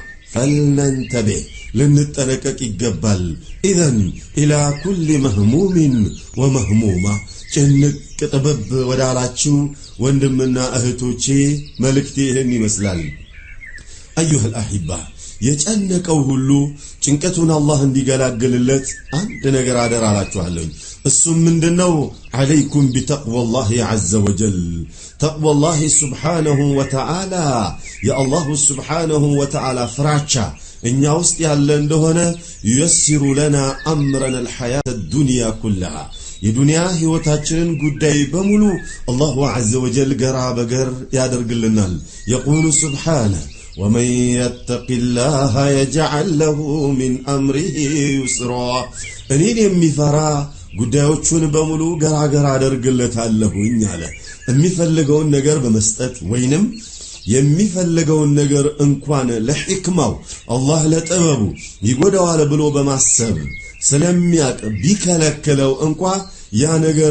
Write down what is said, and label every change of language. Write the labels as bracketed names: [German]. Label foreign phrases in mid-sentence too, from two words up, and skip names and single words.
[Amharic] ፈልነንተቢህ ልንጠነቀቅ ይገባል። [Arabic] إذن إلى كل مهموم ومهمومة [Amharic] ጭንቅ ጥብብ ወዳላችሁ ወንድምና እህቶቼ መልእክቴ ይህን ይመስላል። [Arabic] أيها الأحبة [Amharic] የጨነቀው ሁሉ ጭንቀቱን አላህ እንዲገላግልለት አንድ ነገር አደራ አላችኋለሁ። እሱም ምንድነው? [Arabic] عليكم بتقوى الله عز وجل تقوى الله سبحانه وتعالى يا الله سبحانه وتعالى [Amharic] ፍራቻ እኛ ውስጥ ያለ እንደሆነ [Arabic] ييسر لنا امرنا الحياه الدنيا كلها [Amharic] የዱንያ ህይወታችንን ጉዳይ በሙሉ [Arabic] الله عز وجل [Amharic] ገራ በገር ያደርግልናል። [Arabic] يقول سبحانه ومن يتق الله يجعل له من امره يسرا [Amharic] እኔን የሚፈራ ጉዳዮቹን በሙሉ ገራገር አደርግለታለሁኝ አለ። የሚፈልገውን ነገር በመስጠት ወይንም የሚፈልገውን ነገር እንኳን ለሕክማው አላህ ለጥበቡ ይጎዳዋል ብሎ በማሰብ ስለሚያቅ ቢከለክለው እንኳን ያ ነገር